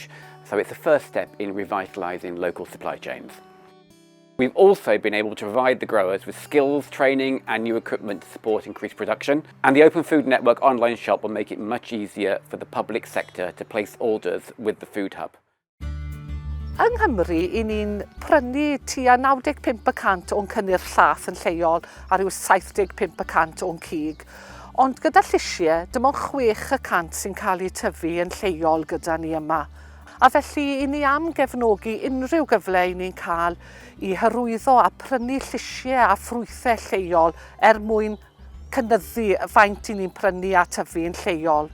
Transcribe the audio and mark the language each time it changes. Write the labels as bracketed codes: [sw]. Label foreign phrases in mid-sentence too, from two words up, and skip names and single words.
[en] So it's the first step in revitalising local supply chains. We've also been able to provide the growers with skills, training and new equipment to support increased production. And the Open Food Network online shop will make it much easier for the public sector to place orders with the food hub. [cy] Yng Nghymru, i ni'n prynu tua 95% o'n cynnyrch llath yn lleol a ryw 75% o'n cig. Ond gyda llysiau, dim ond 6% sy'n cael eu tyfu yn lleol gyda ni yma. A felly, i ni am gefnogi unrhyw gyfle i ni'n cael i hyrwyddo a prynu llysiau a ffrwythau lleol mwyn cynyddu faint i ni'n prynu a tyfu yn lleol.